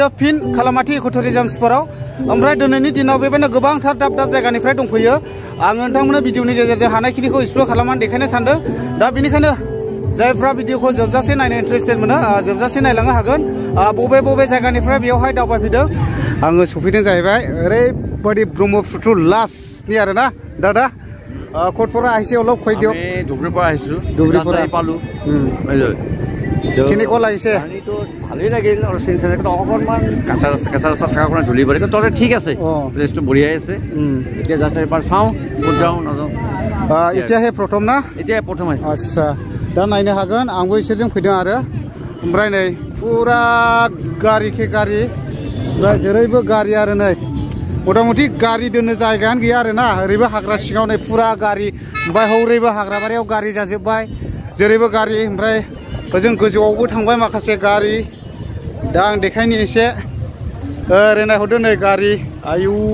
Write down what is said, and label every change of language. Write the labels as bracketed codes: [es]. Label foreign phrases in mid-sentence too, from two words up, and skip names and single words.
[brx] फिन खालामाथि [en] eco tourism [brx] स्पटआव ओमफ्राय दिनैनि दिनाव बेबायदिनो गोबांथार दाब दाब जायगानिफ्राय दंफैयो आङो नोंथांमोननो भिडिअनि गेजेरजों हानायखिनिखौ एक्सप्लर खालामनानै देखायनो सानदों दा बेनिखायनो जायफ्रा भिडिअखौ जोबजासे नायनो इन्टारेस्टेड मोनो जोबजासे नायलांनो हागोन बबे बबे जायगानिफ्राय बेयावहाय दावबायफैदों आङो सफैदों जाहैबाय ओरैबायदि ब्रह्मपुत्र लास्टनि आरोना दादा कटफरा [as] আহিছে অলপ কৈ দিয়ক ধুবুৰীৰ পৰা আহিছো ধুবুৰীৰ পালো কেনেকুৱা লাগিছে পানীটো ভালেই লাগিল আৰু চেনচেনেটো অকণমান কাঁচা ৰাস্তা থকাৰ কাৰণে ধূলি পৰে কিন্তু তহঁতে ঠিক আছে প্লেচটো বঢ়িয়াই আছে এতিয়া যাতে এবাৰ চাওঁ ক'ত যাওঁ নাযাওঁ এতিয়াহে প্ৰথম না এতিয়া প্ৰথম আহিছে [brx] আচ্ছা दा नायनो हागोन आंबो इसोरजों फैदों आरो ओमफ्राय नै पुरा गारिखे गारि जेरैबो गारि आरो नै मथा-मथि गारि दोननो जायगायानो गैया आरोना ओरैबो हाग्रा सिङाव नै पुरा गारि ओमफ्राय हौरैबो हाग्राबारियाव गारि जाजोब्बाय जेरैबो गारि ओमफ्राय ओजों गोजौआवबो थांबाय माखासे गारि दा आं देखायनि एसे ओरै नायहरदो नै गारि आयु